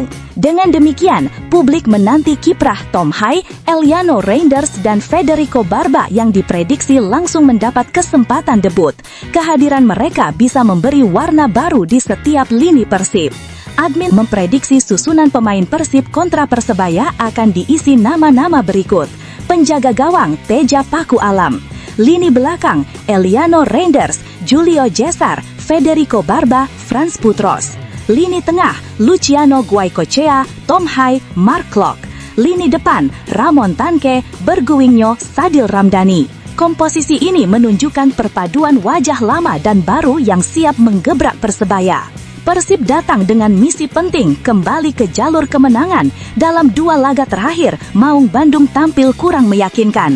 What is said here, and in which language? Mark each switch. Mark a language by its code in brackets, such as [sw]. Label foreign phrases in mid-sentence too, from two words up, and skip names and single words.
[id] Dengan demikian, publik menanti kiprah Tom Hai, Eliano Reinders, dan Federico Barba yang diprediksi langsung mendapat kesempatan debut. Kehadiran mereka bisa memberi warna baru di setiap lini Persib. Admin memprediksi susunan pemain Persib kontra Persebaya akan diisi nama-nama berikut. Penjaga gawang Teja Paku Alam, lini belakang Eliano Reinders, Julio Cesar, Federico Barba, Franz Putros. Lini tengah Luciano Guaicochea, Tom Hai, Mark Klok. Lini depan Ramon Tanke, Berguingno, Sadil Ramdhani. Komposisi ini menunjukkan perpaduan wajah lama dan baru yang siap menggebrak Persebaya. Persib datang dengan misi penting kembali ke jalur kemenangan. Dalam 2 laga terakhir, Maung Bandung tampil kurang meyakinkan.